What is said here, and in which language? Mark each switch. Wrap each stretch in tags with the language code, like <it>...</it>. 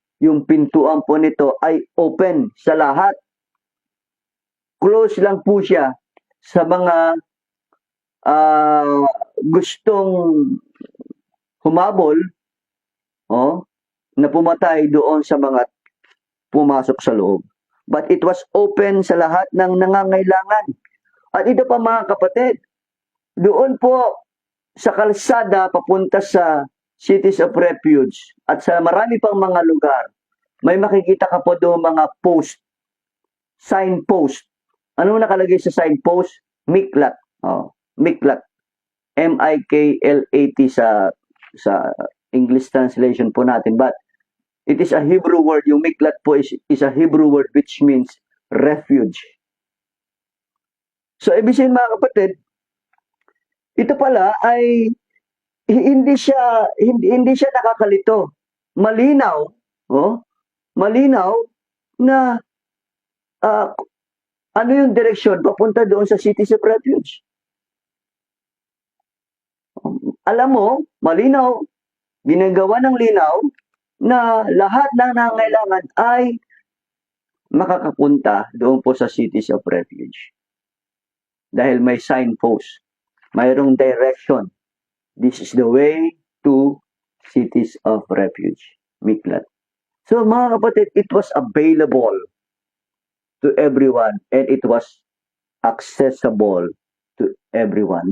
<tl>Yung pintuan po nito ay open sa lahat. Close lang po siya sa mga gustong humabol na pumatay doon sa mga pumasok sa loob.</tl> <en>But it was open</en> <tl>sa lahat ng nangangailangan. At ito pa mga kapatid, doon po sa kalsada papunta sa cities of refuge at sa marami pang mga lugar, may makikita ka po doon mga post, signpost. Ano nakalagay sa signpost? Miklat. Miklat. M-I-K-L-A-T sa English translation po natin.</tl> <en>But it is a Hebrew word. Yung miklat po is a Hebrew word which means refuge.</en> <tl>So, ibig sabihin mga kapatid, ito pala ay hindi siya nakakalito. Malinaw, malinaw na ano yung direksyon papunta doon sa cities of refuge. Alam mo, malinaw, ginagawa ng linaw na lahat ng nangangailangan ay makakapunta doon po sa cities of refuge. Dahil may signpost. Mayroong direction.</tl> <en>This is the way to cities of refuge. Miklat. So</en> <tl>mga kapatid,</tl> <en>it was available to everyone and it was accessible to everyone.</en>